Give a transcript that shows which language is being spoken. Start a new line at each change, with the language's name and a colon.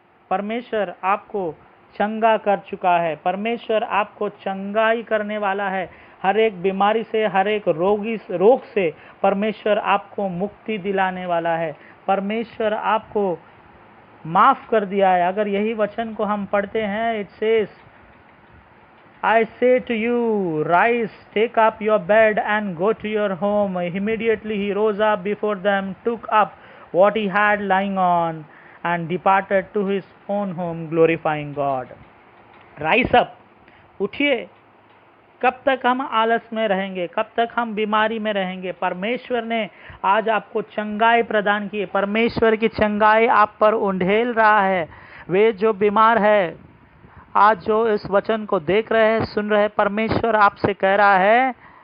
Hindi: परमेश्वर आपको चंगा कर चुका है। परमेश्वर आपको चंगाई करने वाला है। हर एक बीमारी से, हर एक रोग से परमेश्वर आपको मुक्ति दिलाने वाला है। परमेश्वर आपको माफ कर दिया है। अगर यही वचन को हम पढ़ते हैं, it says,
English: I say to you, rise, take up your bed and go to your home. Immediately he rose up before them, took up what he had lying on, and departed to his own home, glorifying God. Rise up,
Hindi: उठिए। कब तक हम आलस में रहेंगे? कब तक हम बीमारी में रहेंगे? परमेश्वर ने आज आपको चंगाई प्रदान की है। परमेश्वर की चंगाई आप पर उंडेल रहा है। वे जो बीमार है, आज जो इस वचन को देख रहे हैं, सुन रहे हैं, परमेश्वर आपसे कह रहा है।